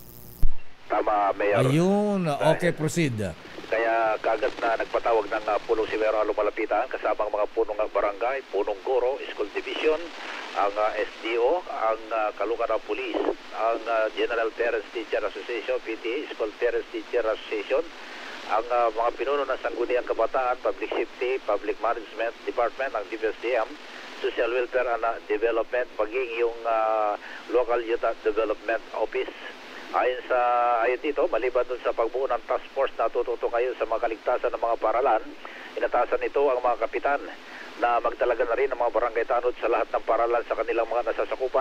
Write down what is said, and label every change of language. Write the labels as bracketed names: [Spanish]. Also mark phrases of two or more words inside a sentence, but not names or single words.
[Filipino] Tama, Mayor. Ayun, [English] okay, proceed. [Filipino] Kaya kagad na nagpatawag ng punong si Mayor Along Malapitan kasama ang mga punong barangay, punong guro, school division, ang SDO, ang Caloocan Police, ang General Parents Teacher Association, PTA, School Parents Teacher Association, ang mga pinuno ng Sangguniang Kabataan, Public Safety, Public Management Department, ang DBSDM, Social Welfare and Development, paging yung Local Youth Development Office. Ayon dito, maliban dun sa pagbuo ng task force na tututo kayo sa mga kaligtasan ng mga paralan, inatasan nito ang mga kapitan na magdalaga na rin ng mga barangay tanod sa lahat ng paralan sa kanilang mga nasasakupan.